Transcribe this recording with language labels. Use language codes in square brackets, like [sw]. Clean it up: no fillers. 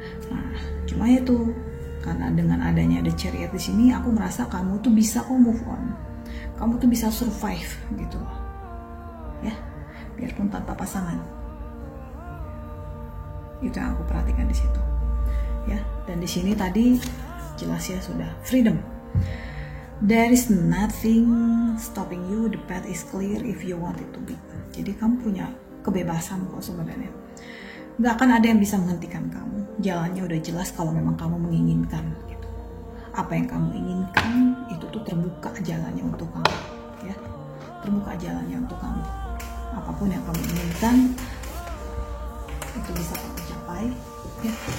[id] Nah cuma itu, karena dengan adanya The Chariot di sini, aku merasa kamu tuh bisa move on, kamu tuh bisa survive gitu ya, biarpun tanpa pasangan. Itu yang aku perhatikan di situ ya. Dan di sini tadi jelas ya, sudah freedom. [en] There is nothing stopping you, the path is clear if you want it to be. [id] Jadi kamu punya kebebasan kok sebenarnya. Gak akan ada yang bisa menghentikan kamu. Jalannya udah jelas kalau memang kamu menginginkan gitu. Apa yang kamu inginkan itu tuh terbuka jalannya untuk kamu ya. Terbuka jalannya untuk kamu. Apapun yang kamu inginkan itu bisa kamu capai ya.